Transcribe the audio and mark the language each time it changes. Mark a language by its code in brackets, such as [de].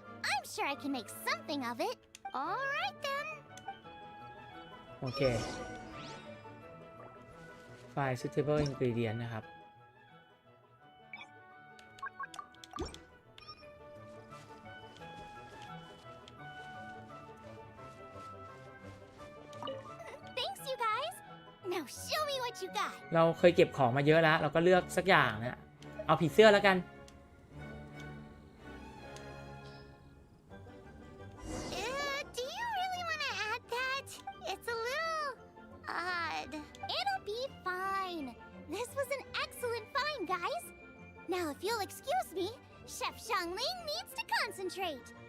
[en] I'm sure I can make something of it. All right then. [th] ๆโอเค [en] Find suitable ingredient [th] นะครับ [en] Thanks, you guys. Now show me what you got. [th] เราเคยเก็บของมาเยอะแล้ว เราก็เลือกสักอย่างนะเอาผีเสื้อแล้วกัน [en] Do you really want to add that? It's a little odd. It'll be fine. This was an excellent find, guys. Now, if you'll excuse me, Chef Xiangling needs to concentrate.